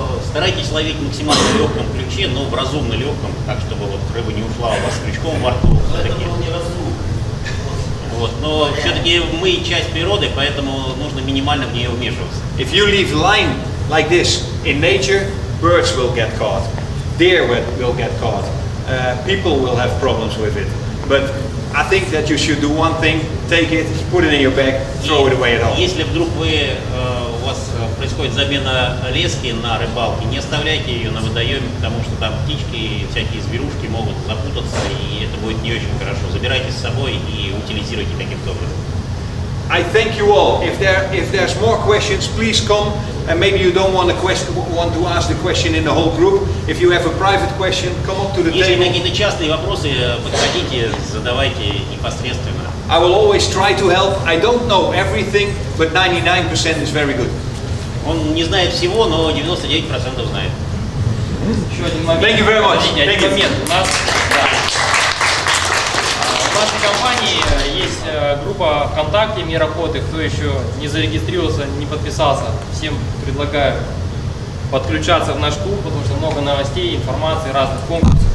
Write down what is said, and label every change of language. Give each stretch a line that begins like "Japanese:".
Russian: Старайтесь ловить максимально в легком ключе, но в разумно легком, так чтобы вот рыба не ушла у вас с крючком во рту. Вот, но все-таки мы часть природы, поэтому нужно минимально в нее вмешиваться.
English: If you leave line like this in nature, birds will get caught, deer will get caught, people will have problems with it. But I think that you should do one thing: take it, put it in your bag, throw it away at home.
Russian: Если вдруг у вас происходит замена лески на рыбалке, не оставляйте ее на водоеме, потому что там птички и всякие зверушки могут запутаться, и это будет не очень хорошо. Забирайте с собой и утилизируйте каким-то образом.
English: I thank you all. If there's more questions, please come. And maybe you don't want to ask the question in the whole group. If you have a private question, come up to the
Russian: Если
English: table.
Russian: какие-то частные вопросы, подходите, задавайте непосредственно.
English: I will always try to help. I don't know everything, but 99% is very good.
Russian: Он не знает всего, но 99% знает. Еще один момент.
English: Thank you very much.
Russian: Подождите, один
English: Thank you.
Russian: момент. В нашей компании есть группа ВКонтакте «Мир Охоты». Кто еще не зарегистрировался, не подписался, всем предлагаю подключаться в наш клуб, потому что много новостей, информации, разных конкурсов.